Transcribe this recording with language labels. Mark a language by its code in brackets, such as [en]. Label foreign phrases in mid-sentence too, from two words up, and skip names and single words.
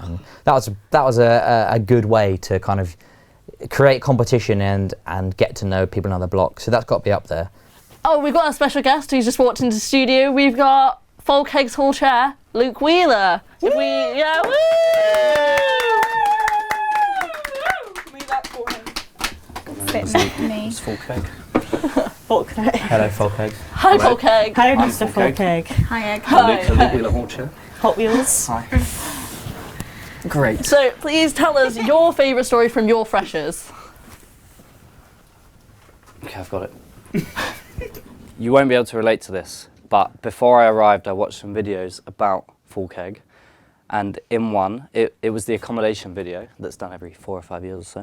[en] And that was a good way to kind of create competition and get to know people in other blocks. So that's got to be up there. Oh, we've got a special guest who's just walked into the studio. We've got Folkeg's Hall Chair, Luke Wheeler. Woo! Yeah, woo! Me. It's Folkeg. Folkeg. Hello, Folkeg. Hi, Folkeg. Hi, Mr. Folkeg. Hi, Egg. Hi. Wheeler Hall Chair. Hot Wheels. Hi. Great. So, please tell us your favourite story from your freshers. Okay, I've got it. You won't be able to relate to this, but before I arrived, I watched some videos about Folkeg, and in one, it was the accommodation video that's done every 4 or 5 years or so.